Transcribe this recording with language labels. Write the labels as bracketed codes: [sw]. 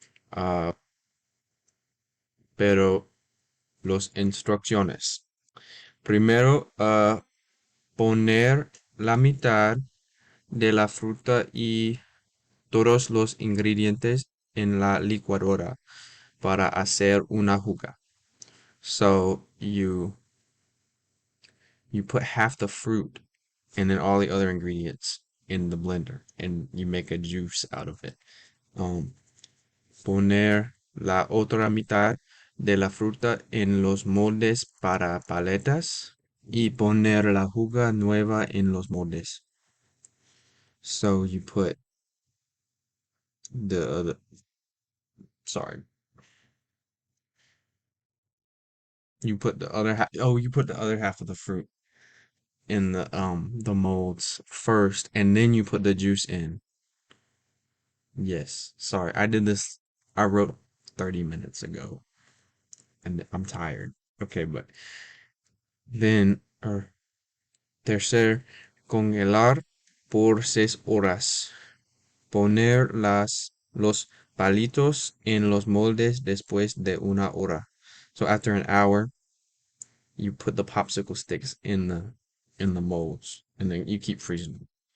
[es] Ah, pero los instrucciones. Primero, poner la mitad de la fruta y todos los ingredientes en la licuadora para hacer una jugo. [en] So you put half the fruit and then all the other ingredients in the blender and you make a juice out of it. [es] Um, Poner la otra mitad de la fruta en los moldes para paletas y poner la jugo nueva en los moldes. [en] So you put the sorry, you put the other half. Oh, you put the other half of the fruit in the molds first, and then you put the juice in. Yes, sorry, I did this. I wrote 30 minutes ago, and I'm tired. Okay, but then [es] tercer, congelar por 6 horas. Poner los palitos en los moldes después de 1 hora. [en] So after an hour, you put the popsicle sticks in the molds, and then you keep freezing them.